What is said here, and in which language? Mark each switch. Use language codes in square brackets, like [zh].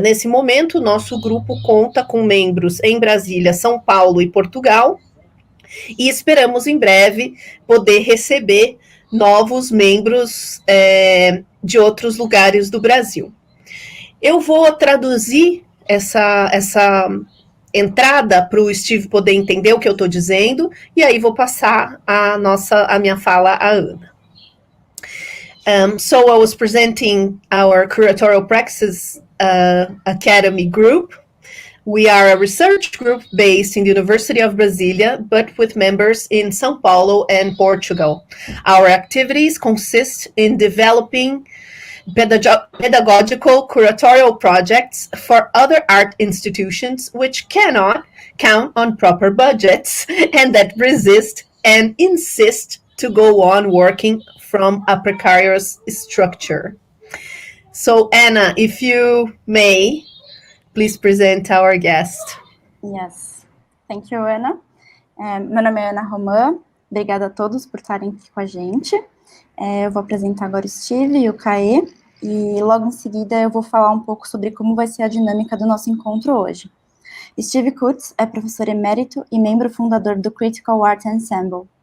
[pt] Nesse momento, o nosso grupo conta com membros em Brasília, São Paulo e Portugal, e esperamos em breve poder receber novos membros de outros lugares do Brasil. Eu vou traduzir essa entrada para o Steve poder entender o que eu estou dizendo, e aí vou passar a minha fala à Ana. [en] So I was presenting our Curatorial Praxis Academy group. We are a research group based in the University of Brasilia, but with members in São Paulo and Portugal. Our activities consist in developing pedagogical curatorial projects for other art institutions which cannot count on proper budgets and that resist and insist to go on working from a precarious structure. So, Anna, if you may, please present our guest. Yes. Thank you, Ana. [pt] Meu nome é Ana Roman. Obrigada a todos por estarem aqui com a gente. Eu vou apresentar agora o Steve e o Caê, e logo em seguida eu vou falar um pouco sobre como vai ser a dinâmica do nosso encontro hoje. Steve Kurtz é professor emérito e membro fundador do Critical Art Ensemble.